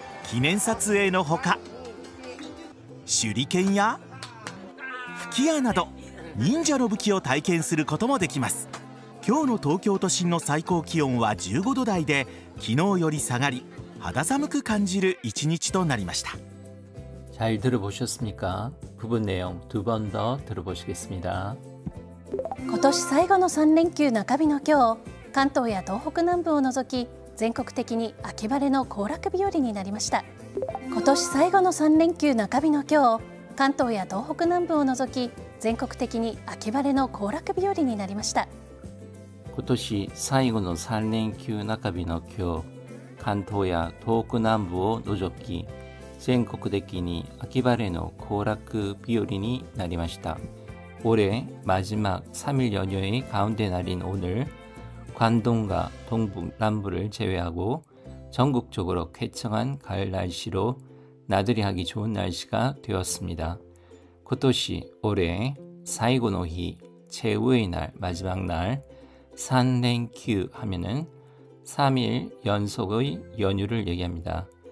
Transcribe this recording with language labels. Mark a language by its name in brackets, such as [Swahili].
[Japanese] 記念撮影のほか手裏剣や吹き矢など忍者の武器を体験することもできます。今日の東京都心の最高気温は15度台で昨日より下がり肌寒く感じる一日となりました。 [Korean] 잘 들어보셨습니까? 부분 내용 두 번 더 들어보시겠습니다. [Japanese] 今年最後の3連休中日の今日、関東や東北南部を除き全国的に秋晴れの行楽日和になりました。今年最後の3連休中日の今日、関東や東北南部を除き全国的に秋晴れの行楽日和になりました。今年最後の3連休中日の今日、関東や東北南部を除き全国的に秋晴れの行楽日和になりました。 [Korean] 올해 마지막 3일 연휴의 가운데 날인 오늘, 관동과 동북, 남부를 제외하고 전국적으로 쾌청한 가을 날씨로 나들이 하기 좋은 날씨가 되었습니다. [Japanese] 今年 [Korean] 올해 사이고 노히 최후의 날, 마지막 날, 3連休 하면은 3일 연속의 연휴를 얘기합니다.